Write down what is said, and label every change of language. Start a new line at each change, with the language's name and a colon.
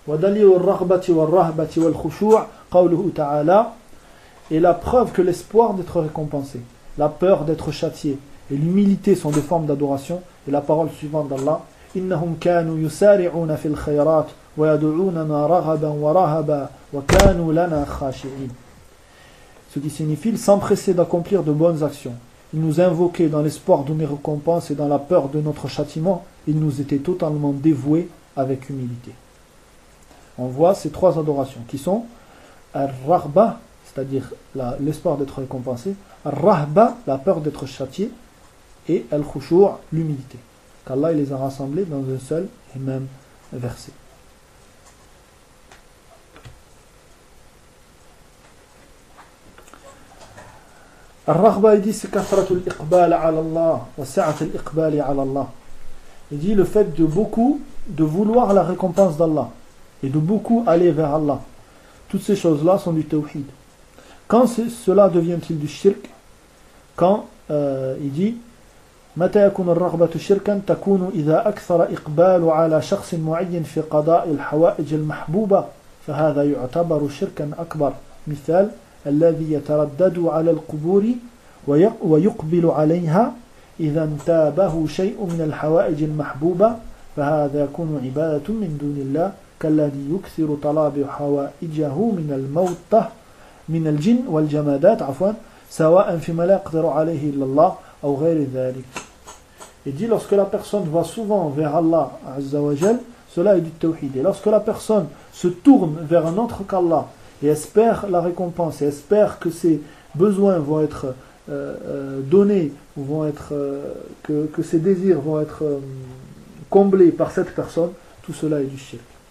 Arabic: ودليل الرغبة والرهبة والخشوع قوله تعالى
French: Et la preuve que l'espoir d'être récompensé, la peur d'être châtié et l'humilité sont des formes d'adoration. Et la parole suivante d'Allah,
Arabic: إِنَّهُمْ كَانُوا يُسَارِعُونَ فِي الْخَيْرَاتِ وَيَدُعُونَنَا رَغَبًا وَرَهَبًا وَكَانُوا لَنَا خَاشِعِينَ.
French: Ce qui signifie, ils s'empressaient d'accomplir de bonnes actions. Ils nous invoquaient dans l'espoir de nos récompenses et dans la peur de notre châtiment. Ils nous étaient totalement dévoués avec humilité. On voit ces trois adorations qui sont Ar-Rahba, c'est-à-dire l'espoir d'être récompensé, Ar-Rahba, la peur d'être châtié, et Al-Khushu', l'humilité. Qu'Allah les a rassemblés dans un seul et même verset. Ar-Rahba, il dit, c'est
Arabic: kathratul iqbal ala Allah,
French: wa sa'atul iqbali ala Allah. Il dit le fait de beaucoup de vouloir la récompense d'Allah et de beaucoup aller vers Allah. Toutes ces choses-là sont du tawhid. Quand cela devient-il du shirk? Quand il dit
Arabic: متى يكون الرغبة شركا تكون إذا أكثر إقبال على شخص معين في قضاء الحوائج المحبوبة فهذا يعتبر شركا أكبر مثال الذي يتردد على القبور ويقبل عليها إذا انتابه شيء من الحوائج المحبوبة فهذا يكون عبادة من دون الله كالذي يكثر طلاب حوائجه من الموتى من الجن والجمادات عفوا سواء فيما لا يقدر عليه إلا الله أو غير ذلك.
French: Il dit, lorsque la personne va souvent vers Allah, Azzawajal, cela est du tawhid. Et lorsque la personne se tourne vers un autre qu'Allah et espère la récompense, et espère que ses besoins vont être donnés, vont être, que ses désirs vont être comblés par cette personne, tout cela est du shirk.